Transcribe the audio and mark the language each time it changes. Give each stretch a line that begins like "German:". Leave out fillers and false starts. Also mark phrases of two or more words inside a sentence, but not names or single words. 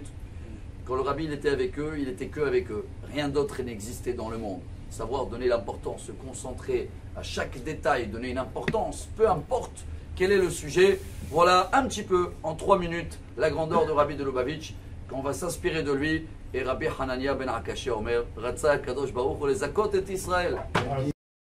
French: Quand le rabbi il était avec eux, il était que avec eux. Rien d'autre n'existait dans le monde. Savoir donner l'importance, se concentrer à chaque détail, donner une importance, peu importe quel est le sujet. Voilà un petit peu, en 3 minutes, la grandeur de Rabbi de Lubavitch, qu'on va s'inspirer de lui.
Hebrew: Et רבי חנניה בן עקשיא אומר, רצה קדוש ברוך הוא לזכות את ישראל.